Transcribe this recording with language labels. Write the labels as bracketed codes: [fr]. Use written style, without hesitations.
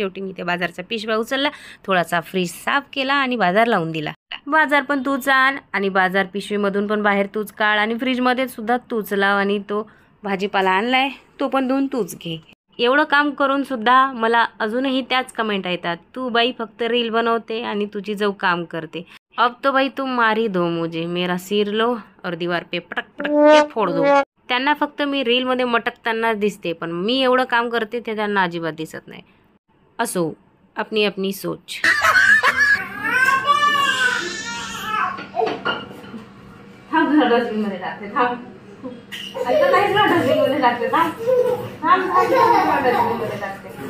[mr] शेवटी मी ते बाजारचा पिशव्या उचलला, थोडासा फ्रीज साफ केला आणि बाजार लावून दिला। बाजार पण तूच आण आणि बाजार पिशवीमधून पण बाहेर तूच काढ आणि फ्रीजमध्ये सुद्धा तूच लाव आणि तो भाजीपाला आणलाय तो पण धुवून तूच घे। एवढं काम करून सुद्धा मला अजूनही त्याच कमेंट येतात, तू बाई फक्त रील बनवते आणि तुझी जाऊ काम करते। [hi] अब तो भाई तुम मार ही दो मुझे, मेरा सिर लो और दीवार पे पटक पटक के फोड़ दो। [mr] त्यांना फक्त मी रील मध्ये मटकताना दिसते, पण मी एवढं काम करते ते त्यांना अजिबात दिसत नाही। असो, [hi] अपनी अपनी सोच। [mr] डस्टबिन मध्ये टाकते, आता काहीच ना डस्टबिन मध्ये टाकते, डस्टबिन मध्ये टाकते।